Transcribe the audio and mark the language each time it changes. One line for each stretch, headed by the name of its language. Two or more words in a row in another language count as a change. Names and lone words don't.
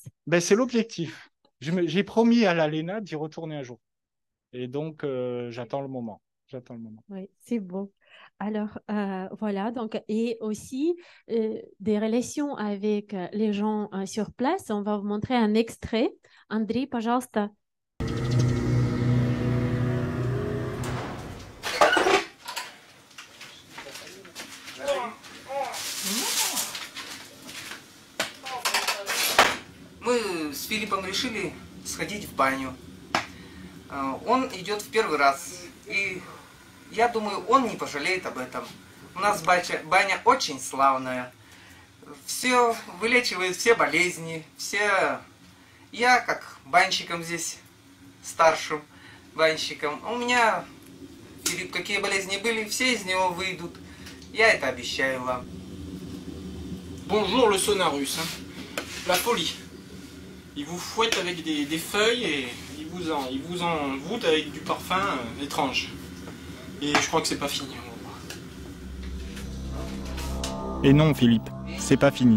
French: Ben, c'est l'objectif. J'ai promis à l'ALENA d'y retourner un jour. Et donc, j'attends le moment. J'attends le moment. Oui, c'est beau. Alors, voilà, donc, et aussi des relations avec les gens sur place. On va vous montrer un extrait.
Russian: Андрей, пожалуйста. Мы с Филиппом решили сходить в баню. Он идет в первый раз, и я думаю, он не пожалеет об этом. У нас баня очень славная, все вылечивает все болезни, все Я как банщиком здесь, старшим банщиком. У меня, Филипп, какие болезни были, все из него выйдут. Я это обещаю вам.
French: Bonjour le sauna russe. Hein. La folie. Il vous fouette avec des feuilles et il vous envoûte avec du parfum étrange. Et je crois que c'est pas fini. Et non, Philippe, c'est pas fini.